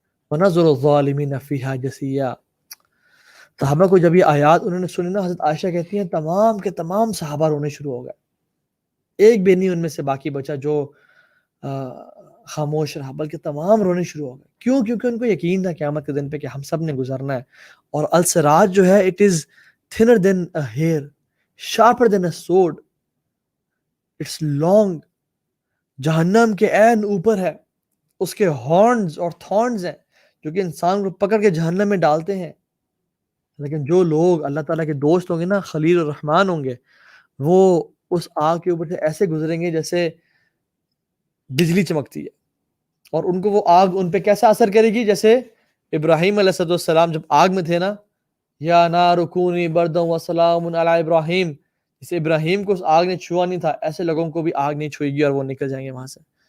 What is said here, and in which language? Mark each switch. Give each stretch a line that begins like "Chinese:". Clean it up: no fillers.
Arabic: وَنَذَرُ الظَّالِمِينَ فِيهَا جَثِيًّا.
Urdu: صحابہ کو جب یہ آیات انہوں نے سنی نا، حضرت عائشہ کہتی ہیں تمام کے تمام صحابہ رونے شروع ہو گئے، ایک بھی نہیں ان میں سے باقی بچا جو خاموش رہا، بلکہ تمام رونے شروع ہو گئے. کیوں؟ کیونکہ ان کو یقین تھا قیامت کے دن پہ کہ ہم سب نے گزرنا ہے. اور الصراط جو ہے
English: It is thinner than a hair, sharper than a sword, it's long.
Urdu: جہنم کے عین اوپر ہے، اس کے ہارنز اور تھارنز ہیں جو کہ انسان کو پکڑ کے جہنم میں ڈالتے ہیں. لیکن جو لوگ اللہ تعالیٰ کے دوست ہوں گے نا، خلیل الرحمن ہوں گے، وہ اس آگ کے اوپر سے ایسے گزریں گے جیسے بجلی چمکتی ہے، اور ان کو وہ آگ ان پہ کیسا اثر کرے گی؟ جیسے ابراہیم علیہ السلام جب آگ میں تھے نا،
Arabic: یا نار کونی بردم وسلام علی ابراہیم،
Urdu: جسے ابراہیم کو اس آگ نے چھوا نہیں تھا، ایسے لوگوں کو بھی آگ نہیں چھوئے گی اور وہ نکل جائیں گے وہاں سے.